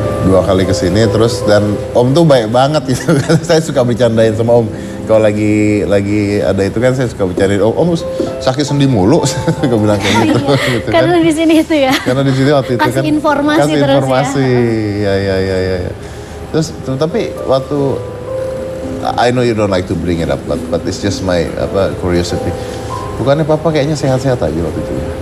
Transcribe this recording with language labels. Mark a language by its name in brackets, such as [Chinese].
[Indonesian] 2 kali kesini terus dan Om tuh baik banget gitu. Saya suka bercandain sama Om. Kalau lagi ada itu kan saya suka bercandain. Om sakit sendi mulu. Suka bilang kayak gitu. Gitu kan. Karena di sini itu ya. Karena di sini waktu itu Kasih kan informasi kasih terus informasi. Ya. Terus tapi waktu [English] I know you don't like to bring it up, but it's just my curiosity. [Indonesian] Bukannya Papa kayaknya sehat-sehat aja waktu itu?